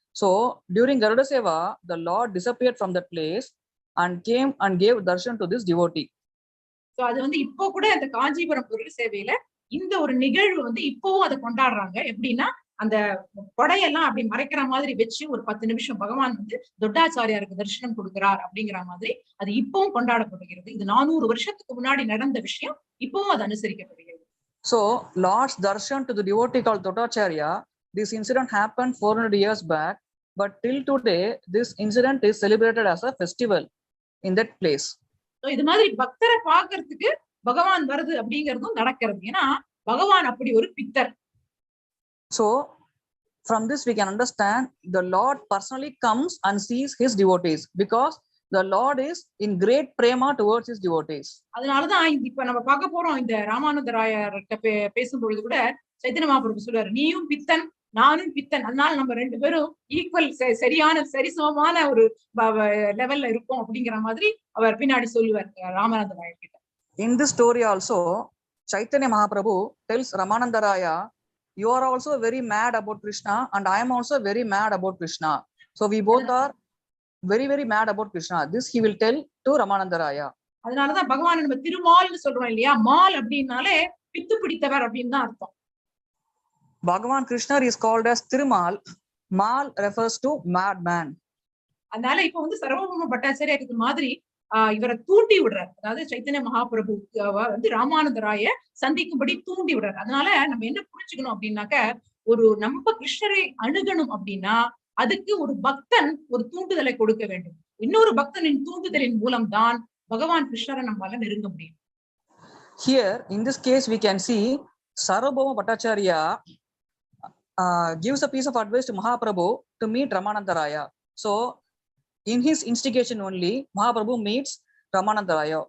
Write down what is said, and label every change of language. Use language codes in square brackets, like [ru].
[en] So during Garuda Seva, the Lord disappeared from that place and came and gave darshan to this devotee. [ta] So அது வந்து இப்போ கூட அந்த காஞ்சிபுரம் கருட சேவையில இந்த ஒரு நிகழ்வு வந்து இப்பவும் அதை கொண்டாடுறாங்க. எப்படின்னா அந்த கொடையெல்லாம் அப்படி மறைக்கிற மாதிரி வச்சு ஒரு 10 நிமிஷம் பகவான் வந்து தொட்டாச்சாரியாருக்கு தரிசனம் கொடுக்கிறார் அப்படிங்கிற மாதிரி அது இப்பவும் கொண்டாடப்படுகிறது. இது 400 வருஷத்துக்கு முன்னாடி நடந்த விஷயம், இப்பவும் அது அனுசரிக்கப்படுகிறது. [en] So Lord's darshan to the devotee called Tottacharya, this incident happened 400 years back, but till today this incident is celebrated as a festival in that place. [ta] So இது மாதிரி பக்தரை பார்க்கிறதுக்கு பகவான் வருது அப்படிங்கிறதும் நடக்கிறது. ஏன்னா பகவான் அப்படி ஒரு பித்தர். [en] So from this we can understand the Lord personally comes and sees his devotees because the Lord is in great prema towards his devotees. [ta] அதனாலதான் இப்ப நம்ம பார்க்க போறோம், இந்த ராமானந்த ராயர்கிட்ட பேசும்பொழுது கூட சைத்தன்ய மகாபிரபு சொல்றாரு, நீயும் பித்தன் நானும் பித்தன், அதனால நம்ம 2 பேரும் ஈக்குவல் சரிசமமான ஒரு லெவல்ல இருப்போம் அப்படிங்கிற மாதிரி அவர் பின்னாடி சொல்லுவார் ராமானந்த ராயர் கிட்ட. [en] In this story also Chaitanya Mahaprabhu tells Ramanada Raya, you are also very mad about Krishna and I am also very mad about Krishna, so we both are very very mad about Krishna. This he will tell to Ramananda Raya. [ta] அதனாலதான் பகவான் நம்ம திருமால்னு சொல்றோம் இல்லையா, mall அப்படின்னாலே பித்து பிடித்தவர் அப்படின்னு தான் அர்த்தம். [en] Bhagavan Krishna is called as Thirumal. Mal refers to madman. [ta] அதனால இப்ப வந்து சர்வபௌம பட்டாச்சாரியாருக்கு மாதிரி இவரை தூண்டி விடுறார். அதாவது சைத்தன்ய மகாபிரபு வந்து ராமானந்த ராய சந்திக்கும்படி தூண்டி விடுறார். அதனால நம்ம என்ன புரிஞ்சுக்கணும் அப்படின்னாக்க, ஒரு நம்ம கிருஷ்ணரை அணுகணும் அப்படின்னா அதுக்கு ஒரு பக்தன் ஒரு தூண்டுதலை கொடுக்க வேண்டும். இன்னொரு பக்தனின் தூண்டுதலின் மூலம் தான் பகவான் கிருஷ்ணரை நம்மால நெருங்க முடியும். [en] Here in this case we can see Sarvabhauma Bhattacharya gives a piece of advice to Mahaprabhu to meet Ramananda Raya. So in his instigation only Mahaprabhu meets Ramananda Raya.